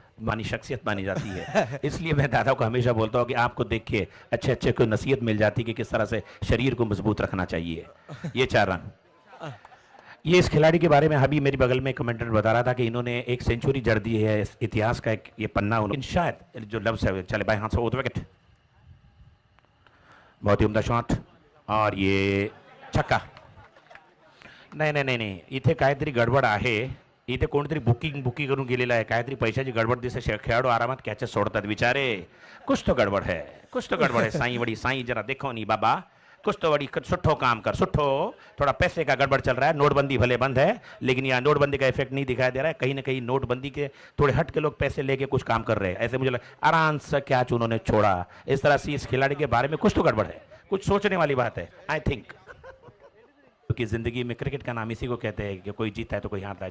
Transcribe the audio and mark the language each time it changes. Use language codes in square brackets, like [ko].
[hi] मानी शख्सियत मानी जाती है। इसलिए मैं दादा को हमेशा बोलता हूँ कि आपको देख के अच्छे अच्छे को नसीहत मिल जाती है कि किस तरह से शरीर को मजबूत रखना चाहिए। ये 4 रन। ये इस खिलाड़ी के बारे में अभी मेरे बगल में कमेंटेटर बता रहा था कि इन्होंने एक सेंचुरी जड़ दी है, इस इतिहास का एक ये पन्ना उन्होंने शायद जो लफ्ज है चले बाएं हाथ से ओवर विकेट, बहुत ही उम्दा शॉट और ये छक्का। [mr] नाही नाही नाही नाही इथे काहीतरी गडबड आहे, इथे कोणतरी बुकिंग करून गेलेलं आहे, काहीतरी पैशाची गडबड दिसते, खेळाडू आरामात कॅचेस सोडतात बिचारे, [hi] कुछ तो गडबड है, [mr] कुछ तो गडबड है। [hi] साईं वड़ी साईं जरा देखो नहीं बाबा, कुछ तो बड़ी सुठो काम कर, सुठो थोड़ा पैसे का गड़बड़ चल रहा है, नोटबंदी भले बंद है लेकिन यहाँ नोटबंदी का इफेक्ट नहीं दिखाई दे रहा है, कहीं ना कहीं नोटबंदी के थोड़े हट के लोग पैसे लेके कुछ काम कर रहे हैं, ऐसे मुझे लगा आराम से कैच उन्होंने छोड़ा। इस तरह से इस खिलाड़ी के बारे में कुछ तो गड़बड़ है, कुछ सोचने वाली बात है आई थिंक, क्योंकि जिंदगी में क्रिकेट का नाम इसी को कहते हैं कि कोई जीतता है तो कोई हारता है।